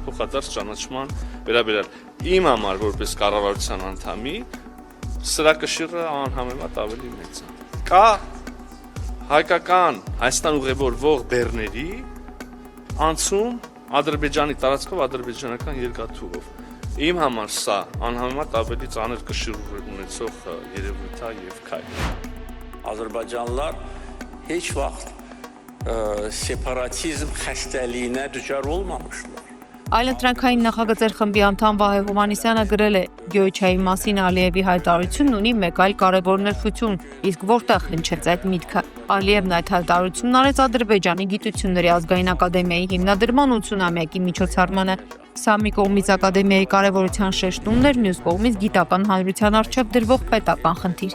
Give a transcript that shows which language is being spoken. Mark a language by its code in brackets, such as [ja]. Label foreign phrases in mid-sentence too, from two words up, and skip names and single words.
[hy] փոխադարձ ճանաչման վերաբերյալ իմ համար որպես կառավարության անդամի սրա կշիռը անհամեմատ ավելի մեծ է։ Կա հայկական Հայաստան ուղևորվող բեռների անցում Ադրբեջանի տարածքով ադրբեջանական երկաթուղով։ Իմ համար սա անհամեմատ ավելի ծանր կշիռ ունեցող երևույթ է եւ քայլ։ [az] Azərbaycanlılar heç vaxt separatizm xəstəliyinə düçar olmamışlar։ [hy] Այլընտրանքային նախագծեր խմբի անդամ Վահե Հովհաննիսյանը գրել է. Գյոյչայի մասին Ալիևի հայտարարությունն ունի մեկ այլ կարևոր նշություն, իսկ որտեղ հնչեց այդ միտքը։ Ալիևն այդ հայտարարությունն արեց Ադրբեջանի գիտությունների ազգային ակադեմիայի հիմնադրման 80-ամյակի միջոցառմանը։ Սա մի կողմից ակադեմիայի կարևորության շեշտումն էր, մյուս կողմից գիտական հանրության առջև դրվող պետական խնդիր։